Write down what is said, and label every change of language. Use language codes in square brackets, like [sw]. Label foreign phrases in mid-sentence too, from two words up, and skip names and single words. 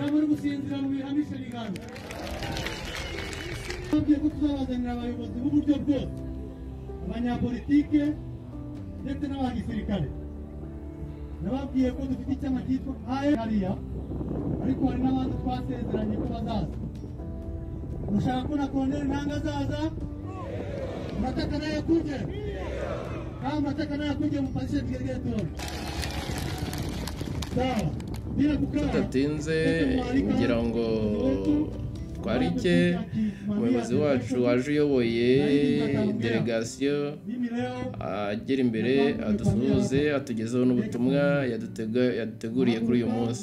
[rw] Abayobozi b'uburyo bwose, abanyapolitike ndetse n'abagisirikare, nababwiye ko dufite icyama cyitwa hariya, ariko hari n'abandi twasezeranye ko bazaza. Mushaka ko na Colonel Nanga azaza? [sw] Mnataka naye kuje? Kama mnataka naye kuje mpandishe vigelegele. Sawa. [rw] Tudatinze ngira ngo twarike umuyobozi wacu waje uyoboye delegasiyo agera imbere adusuhuze, atugezeho n'ubutumwa yaduteguriye kuri uyu munsi.